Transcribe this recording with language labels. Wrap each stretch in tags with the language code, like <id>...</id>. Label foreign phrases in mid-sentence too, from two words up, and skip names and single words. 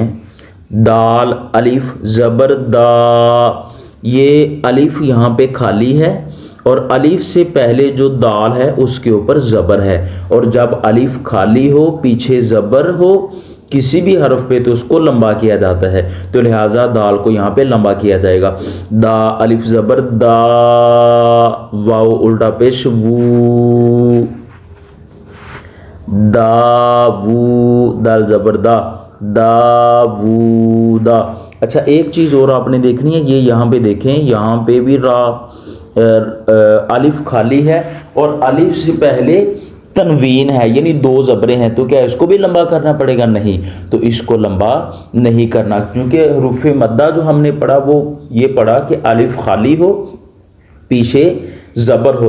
<ur>دال الف زبر دا، یہ الف یہاں پہ خالی ہے اور الف سے پہلے جو دال ہے اس کے اوپر زبر ہے. اور جب الف خالی ہو، پیچھے زبر ہو کسی بھی حرف پہ، تو اس کو لمبا کیا جاتا ہے. تو لہٰذا دال کو یہاں پہ لمبا کیا جائے گا. دا الف زبر دا، واو الٹا پیش وو، دا وو، دال زبر دا، دا وو دا. اچھا ایک چیز اور آپ نے دیکھنی ہے، یہ یہاں پہ دیکھیں، یہاں پہ بھی را الف خالی ہے اور الف سے پہلے تنوین ہے، یعنی دو زبریں ہیں. تو کیا اس کو بھی لمبا کرنا پڑے گا؟ نہیں، تو اس کو لمبا نہیں کرنا، کیونکہ حروف مدہ جو ہم نے پڑھا وہ یہ پڑھا کہ الف خالی ہو، پیچھے زبر ہو.</ur>